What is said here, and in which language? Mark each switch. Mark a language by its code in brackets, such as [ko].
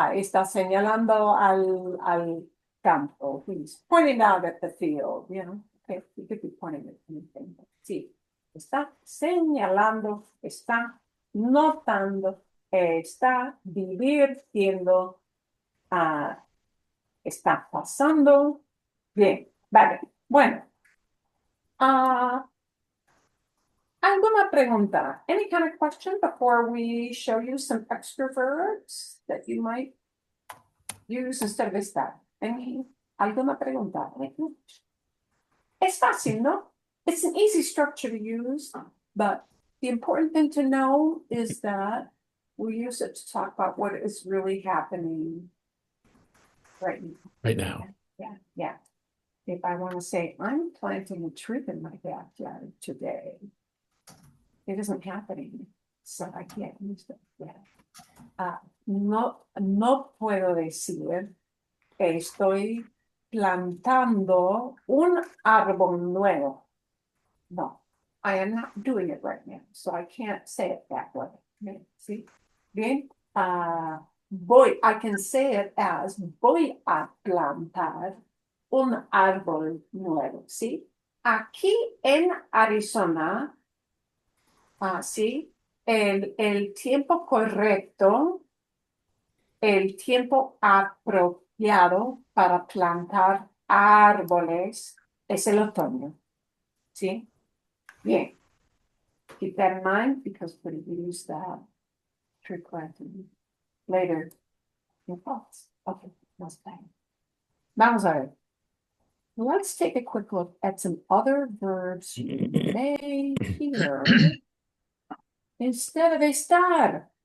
[es] Está señalando al campo. [en] He's pointing out at the field, you know. Okay, he could be pointing at anything. [es] Sí. Está señalando, está notando, está divirtiendo, está pasando. Bien, vale. Bueno. ¿Alguna pregunta? [en] Any kind of question before we show you some extra verbs that you might use instead of estar? [es] ¿Alguna pregunta? Es fácil, ¿no? [en] It's an easy structure to use, but the important thing to know is that we use it to talk about what is really happening right now. Yeah. If I want to say, I'm planting a tree in my backyard today, it isn't happening, so I can't use that yet. [es] No puedo decir que estoy plantando un árbol nuevo. [en] No, I am not doing it right now, so I can't say it that way. Okay, see? [es] Bien, [en] I can say it as [es] voy a plantar un árbol nuevo, ¿sí? Aquí en Arizona, sí, el tiempo correcto, el tiempo apropiado para plantar árboles es el otoño, ¿sí? Bien. [en] Keep that in mind because we use that tree planting later in thoughts. Okay, that's fine. [es] Vamos a ver. [en] Let's take a quick look at some other verbs you may hear instead of estar.